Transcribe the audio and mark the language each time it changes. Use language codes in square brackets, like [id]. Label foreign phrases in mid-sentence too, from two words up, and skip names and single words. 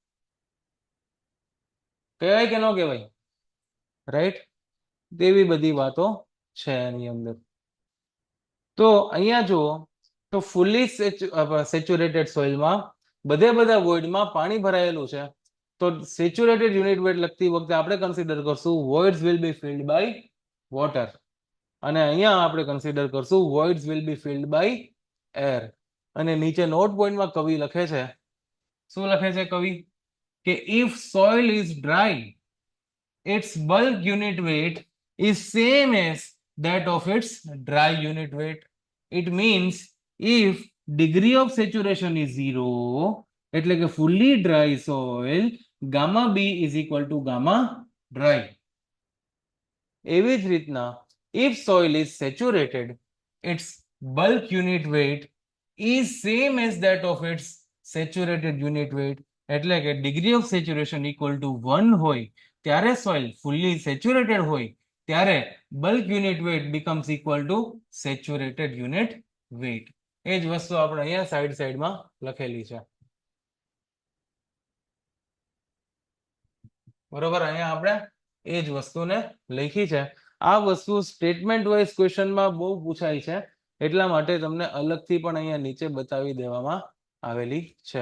[gu] કહેવાય કે ન કહેવાય? રાઈટ? તેવી બધી વાતો છે એની અંદર. તો અહીંયા જુઓ તો [en] fully saturated [gu] સોઇલમાં બધે બધા વોઇડમાં પાણી ભરાયેલું છે. તો [en] saturated unit weight [gu] લખતી વખતે આપણે કન્સિડર કરશું [en] voids will be filled by water, [gu] અને અહીંયા આપણે કન્સિડર કરશું [en] voids will be filled by air. [gu] અને નીચે નોટ પોઈન્ટમાં કવિ લખે છે, શું લખે છે કવિ? [en] કે if soil is dry, its bulk unit weight is same as that of its dry unit weight. It means if degree of saturation is 0, [gu] એટલે કે [en] fully dry soil, gamma b is equal to gamma dry. [gu] એવી જ રીતના [en] if soil is saturated, its bulk unit weight is same as that of its saturated unit weight. [gu] એટલે કે [en] degree of saturation equal to 1 [gu] હોય ત્યારે [en] soil fully saturated [gu] હોય ત્યારે [en] bulk unit weight becomes equal to saturated unit weight. [gu] એ જ વસ્તુ આપણે અહીંયા સાઈડમાં લખેલી છે. બરોબર, અહીંયા આપણે એ જ વસ્તુને લખી છે. આ વસ્તુ [en] statement wise [gu] ક્વેશ્ચનમાં બહુ પૂછાય છે, એટલા માટે તમને અલગથી પણ અહીંયા નીચે બતાવી દેવામાં આવેલી છે.